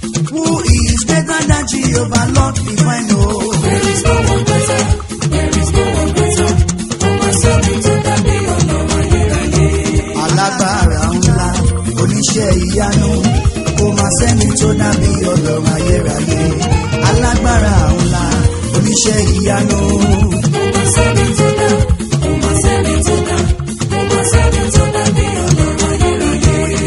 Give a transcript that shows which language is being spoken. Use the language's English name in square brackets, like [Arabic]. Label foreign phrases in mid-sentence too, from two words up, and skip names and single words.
[English] Who is greater than Jehovah, Lord divine, oh? There is no one greater. There is no one greater. [Yoruba] Kò má sẹ́ni tó dàbí Ọlọ́run ayérayé. Alágbára ńlá, oníṣẹ́ ìyanu, kò má sẹ́ni tó dàbí Ọlọ́run ayérayé. Alágbára ńlá, oníṣẹ́ ìyanu. Kò má sẹ́ni tó dà, kò má sẹ́ni tó dà, kò má sẹ́ni tó dàbí Ọlọ́run ayérayé.